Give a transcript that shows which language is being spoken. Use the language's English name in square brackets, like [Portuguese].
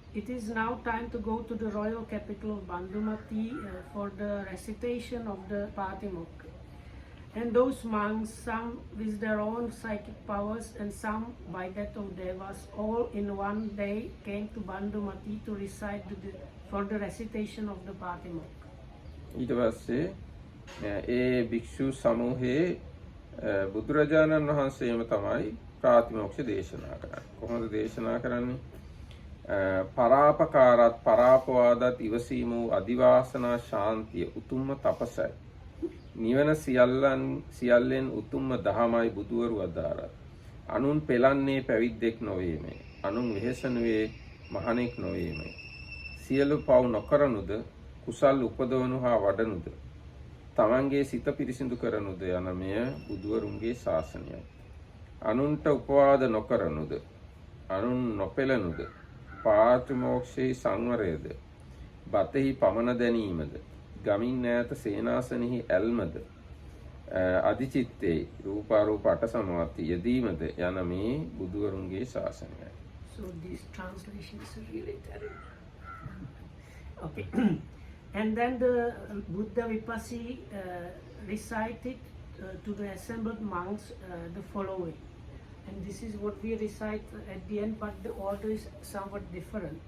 [English] It is now time to go to the royal capital of Bandumati for the recitation of the Patimokha. And those monks, some with their own psychic powers and some by that of devas, all in one day came to Bandumati to recite for the recitation of the Patimokha. [Sinhala] ඊට පස්සේ ඒ භික්ෂු සමූහයේ බුදුරජාණන් වහන්සේම තමයි ප්‍රාතිමෝක්ෂ දේශනා කරන්නේ. කොහොමද දේශනා කරන්නේ? පරාපකාරත් පරාපවාදත් ඉවසීම වූ අදිවාසනා ශාන්තිය උතුම්ම තපසයි. නිවන සියල්ලෙන් උතුම්ම දහමයි බුදුවරු අදාරයි. අනුන් පෙලන්නේ පැවිද්දෙක් නොවේමයි. අනුන් වෙහෙසනුවේ මහණෙක් නොවේමයි. සියලු පව් නොකරනුද කුසල් උපදවනු හා වඩනුද තමන්ගේ සිත පිරිසිදු කරනුද යන මෙය බුදුවරුන්ගේ ශාසනයයි. අනුන්ට උපවාද නොකරනුද අනුන් නොපෙලනුද පාත්‍රමෝක්ෂයේ සංවරයද බතෙහි පමන දැනීමද ගමින් ඈත සේනාසනෙහි ඇල්මද අධිචිත්තේ රූපාරූප අට සමාධි යෙදීමද යන මේ බුදුවරුන්ගේ ශාසනයයි. [English] So this translation is really terrible. Okay. And then the Buddha Vipassi recited to the assembled monks the following. And this is what we recite at the end, but the order is somewhat different.